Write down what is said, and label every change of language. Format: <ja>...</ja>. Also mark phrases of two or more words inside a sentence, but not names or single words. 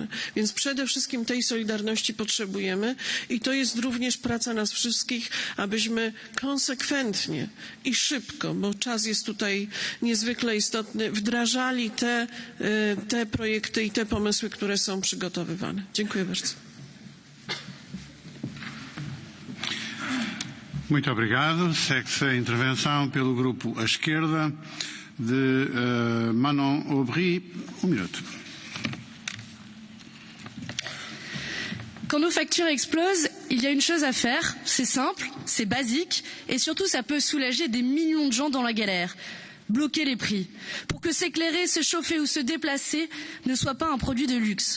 <pl>Więc przede wszystkim tej solidarności potrzebujemy i to jest również praca nas wszystkich, abyśmy konsekwentnie i szybko, bo czas jest tutaj niezwykle istotny, wdrażali te projekty i te pomysły, które są przygotowywane. Dziękuję bardzo.</pl> <pt>Muito obrigado. Segue-se a intervenção pelo grupo à esquerda de Manon Aubry. Minuto.</pt> <fr>Quand nos factures explosent, il y a une chose à faire, c'est simple, c'est basique et surtout ça peut soulager des millions de gens dans la galère. Bloquer les prix pour que s'éclairer, se chauffer ou se déplacer ne soit pas un produit de luxe.</fr>